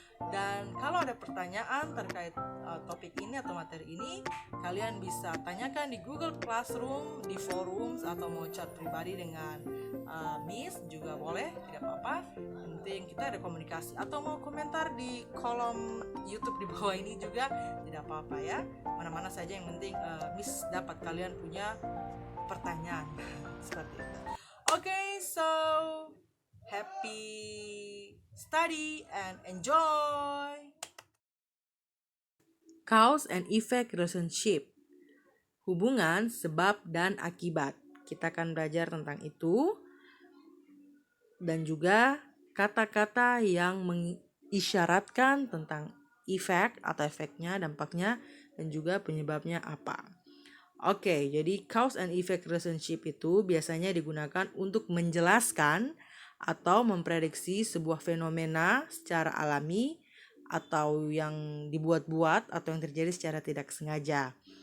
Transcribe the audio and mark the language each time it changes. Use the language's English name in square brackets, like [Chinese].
[Indonesian] Dan kalau ada pertanyaan terkait topik ini atau materi ini, kalian bisa tanyakan di Google Classroom, di forums, atau mau chat pribadi dengan Miss juga boleh, tidak apa-apa. Yang penting kita ada komunikasi, atau mau komentar di kolom YouTube di bawah ini juga tidak apa-apa ya. Mana-mana saja yang penting Miss dapat kalian punya pertanyaan seperti itu. [English] Okay, so happy study and enjoy. Cause and effect relationship. [Indonesian] Hubungan sebab dan akibat. Kita akan belajar tentang itu. Dan juga kata-kata yang mengisyaratkan tentang effect atau efeknya, dampaknya, dan juga penyebabnya apa. Oke, jadi cause and effect relationship itu biasanya digunakan untuk menjelaskan atau memprediksi sebuah fenomena secara alami atau yang dibuat-buat atau yang terjadi secara tidak sengaja.